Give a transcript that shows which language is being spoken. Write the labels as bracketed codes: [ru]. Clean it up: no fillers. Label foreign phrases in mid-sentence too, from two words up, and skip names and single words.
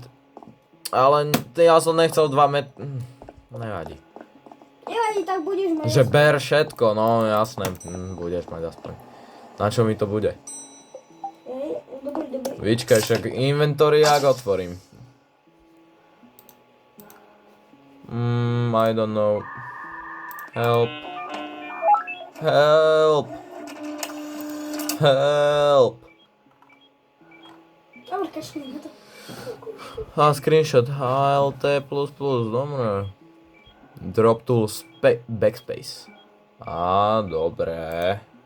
[sk] Ale ja som nechcel 2 Nevadí. Nevadí, tak budeš mať. Že ber všetko, no jasné. Budeš mať aspoň. Na čo mi to bude? Dobrý. Vyčkaj, však inventory jak otvorím. [en] I don't know. Help. [sk] Dobre, kašli na to. A screenshot HLT++, dobre. [en] Drop tool backspace. [sk] Á, dobre.